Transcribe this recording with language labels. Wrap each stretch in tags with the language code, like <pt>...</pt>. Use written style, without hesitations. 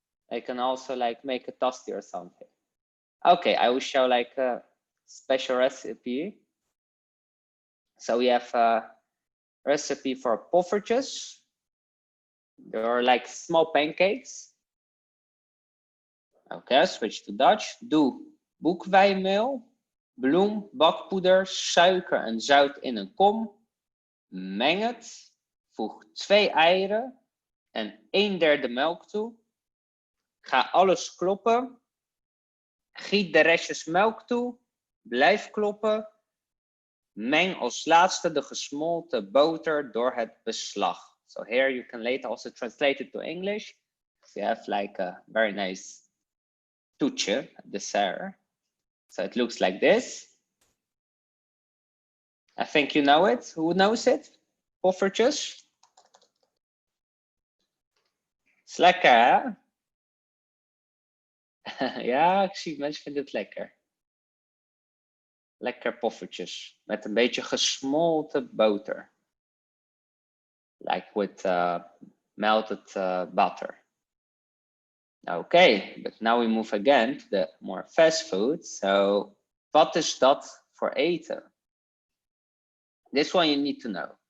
<en>I can also like make a toasty or something. Okay, I will show like a special recipe. So we have a recipe for poffertjes. They are like small pancakes. Okay, switch to Dutch.</en> <nl>Doe boekweinmeel, bloem, bakpoeder, suiker en zout in een kom. Meng het. Voeg 2 eieren en 1/3 melk toe. Ga alles kloppen. Giet de restjes melk toe. Blijf kloppen. Meng als laatste de gesmolten boter door het beslag.</nl> <en>So here you can later also translate it to English. So you have like a very nice toetje, dessert. So it looks like this. I think you know it. Who knows it? Poffertjes.</en> <nl>Is lekker, hè? Ja, ik zie mensen vinden het lekker. Lekker poffertjes met een beetje gesmolten boter.</nl> <en>Like with melted butter. Okay, but now we move again to the more fast food.</en> <nl>So, wat is dat voor eten?</nl> <en>This one you need to know.</en>